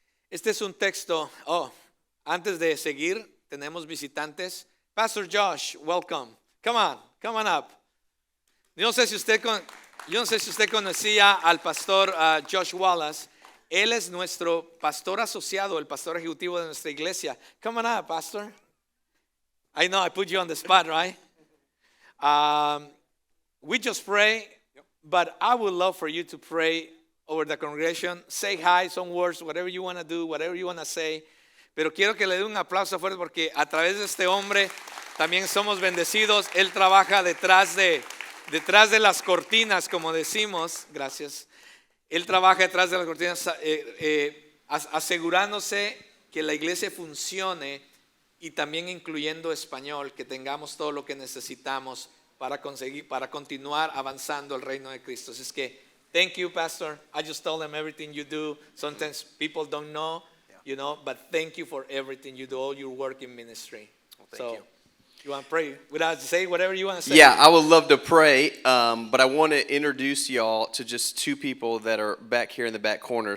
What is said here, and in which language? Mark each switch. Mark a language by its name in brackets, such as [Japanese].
[Spanish] Este es un texto, antes de seguir, tenemos visitantes. [English] Pastor Josh, welcome. Come on up. [Spanish] Yo no sé si usted conocía al pastor Josh Wallace. Él es nuestro pastor asociado, el pastor ejecutivo de nuestra iglesia. [English] Come on up, pastor. I know I put you on the spot, right? We just pray, but I would love for you to pray over the congregation. Say hi, some words, whatever you want to do, whatever you want to say. [Spanish] Pero quiero que le dé un aplauso fuerte porque a través de este hombre también somos bendecidos. Él trabaja detrás de las cortinas, como decimos. Gracias. Él trabaja detrás de las cortinas asegurándose que la iglesia funcione y también incluyendo español, que tengamos todo lo que necesitamos para continuar avanzando el reino de Cristo. Así es que [English] Thank you, Pastor. I just told them everything you do. Sometimes people don't know, but thank you for everything you do, all your work in ministry. Well, thank you. You want to pray? Say whatever you want to say. Yeah, I would love to pray, but I want to introduce y'all to just two people that are back here in the back corner.